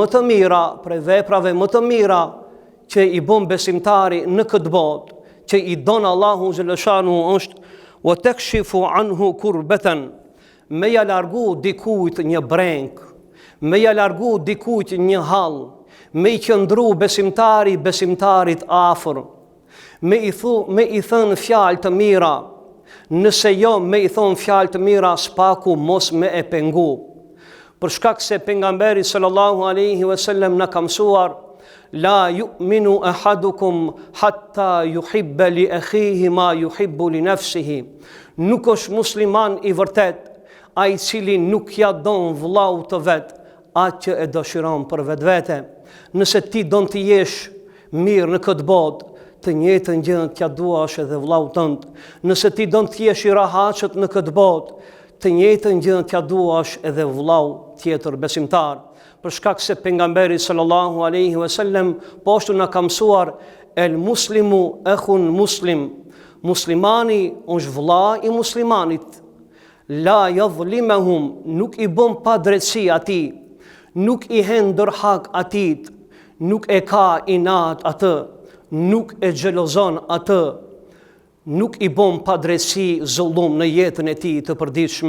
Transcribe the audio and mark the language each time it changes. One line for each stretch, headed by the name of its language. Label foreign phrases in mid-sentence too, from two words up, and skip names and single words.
Albanian: të mira, për veprave më të mira që i bën besimtari në këtë botë, që i don Allahu xhaleshanu, është
Arabic: وتكشف عنه كربة,
Albanian: me ja largu dikujt një breng, me ja largu dikujt një hall, me i qëndru besimtarit afër, me i thënë fjalë të mira. Nëse jo me i thonë fjalë të mira, spaku mos me e pengu. Për shkak se pejgamberi
Arabic: صلى الله عليه وسلم
Albanian: na ka mësuar:
Arabic: لا يؤمن أحدكم حتى يحب لأخيه ما يحب لنفسه.
Albanian: Nuk është musliman i vërtet ai cili nuk ja don vëllau të vet atë që e dëshiron për vetvete. Nëse ti don të jesh mirë në këtë botë, të njëjtën gjë t'ja duash edhe vëllaut tënd. Nëse ti don të jesh i rahatshëm në këtë botë, të njëjtën gjë t'ja duash edhe vëllau tjetër besimtar. Për shkak se pejgamberi
Arabic: صلى الله عليه وسلم
Albanian: po ashtu na ka mësuar:
Arabic: المسلم أخو المسلم.
Albanian: Muslimani është vëlla i muslimanit. La yadhlimuhum, nuk i bën pa drejtësi atij, nuk i hen dorhak atij, nuk e ka inat atë, nuk e xhelozon atë, nuk i bën pa drejtësi zullum në jetën e tij të përditshme.